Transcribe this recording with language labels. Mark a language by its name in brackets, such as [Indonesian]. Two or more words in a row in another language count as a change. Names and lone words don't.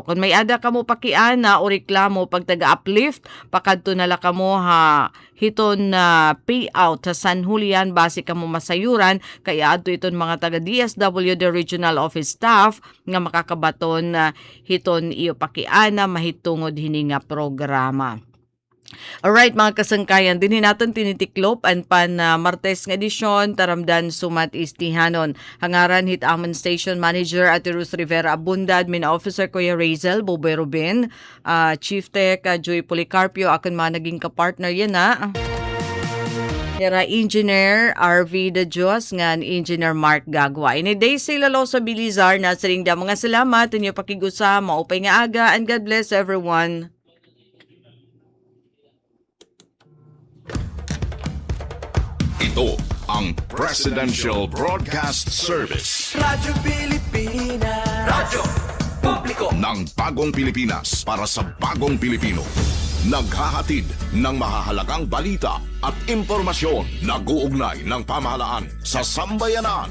[Waray] Kung may ada kamo pakiana o reklamo pag taga-uplift, pakadto nala kamo hiton na payout sa San Julian base kamo masayuran kaya adto iton mga taga DSWD [English] Regional Office staff [Waray] nga makakabaton hiton iyo pakiana mahitungod hini nga programa. Alright mga kasangkayan, din natin tinitiklop ang Martes nga edisyon, taramdan sumat istihanon. Hangaran hit Amon [English] Station Manager [Waray] at Rus Rivera Abunda, [English] Admin Officer [Waray] Kuya Razel, Boboy Rubin, [English] Chief Tech [Waray] Joy Policarpio, akon mga naging kapartner yan Yara Engineer RV De Dios ngan Engineer Mark Gagwa. Ini Daisy Lalo sa Bilizar na siring da mga salamat inyo pakigusa, maupay nga aga, [English] and God bless everyone. [Filipino] Ito ang Presidential Broadcast Service. Radyo Pilipinas. Radyo Publiko Ng bagong Pilipinas para sa bagong Pilipino. Naghahatid ng mahahalagang balita at impormasyon na guugnay ng pamahalaan sa sambayanan.